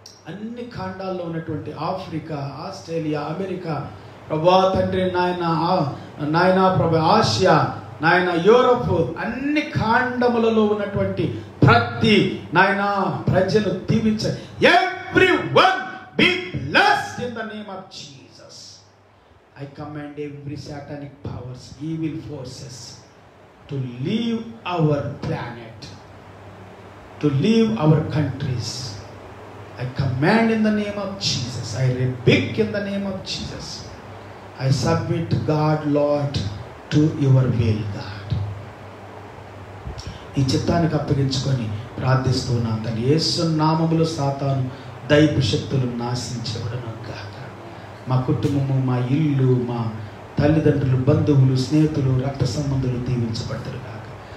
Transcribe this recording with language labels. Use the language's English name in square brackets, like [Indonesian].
[Telugu] అన్ని ఖండాల్లో ఉన్నటువంటి Africa, Australia, America ప్రభువా తండ్రి నాయన ప్రభు ఆసియా, నాయన యూరోప్, అన్ని ఖండములలో ఉన్నటువంటి ప్రతి నాయన ప్రజలు దీవించండి. [English] Everyone be blessed in the name of Jesus. I command every satanic powers, evil forces to leave our planet, to leave our countries. I command in the name of Jesus. I rebuke in the name of Jesus. I submit God, Lord, to your will, God. [Telugu] ఈ చిత్తానికి అప్పగించుకొని ప్రార్థిస్తున్నాను తండ్రి. యేసు నామములో సాతాను దైవ శక్తులు నాశించబడును గాక. మా కుటుంబము, మా ఇల్లు, మా తల్లిదండ్రులు, బంధువులు, స్నేహితులు, రక్త సంబంధులు దీవించబడతారు గాక.